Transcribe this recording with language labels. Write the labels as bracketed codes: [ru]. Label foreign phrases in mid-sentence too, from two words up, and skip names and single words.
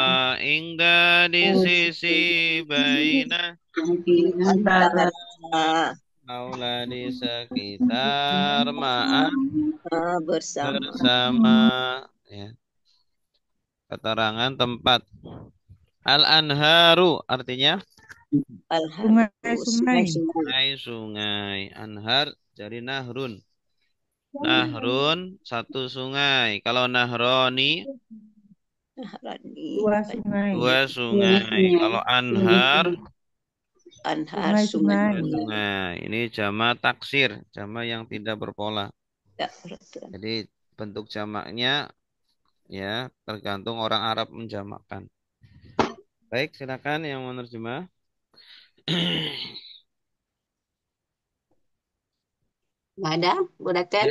[id] ingda di sisi, baina, Antara aula di sekitar, ma'a, bersama. bersama. Ya. Keterangan tempat. Al-anharu artinya sungai-sungai, sungai. Anhar jadi nahrun. Nahrun satu sungai. Kalau nahroni dua sungai, dua sungai. Kalau anhar sungai-sungai, sungai. Ini [ar] jama taksir, [id] jama yang tidak berpola. Jadi bentuk jamaknya ya tergantung orang Arab menjamakkan. Baik, silakan yang menerjemah. Nggak ada, Bu Daten?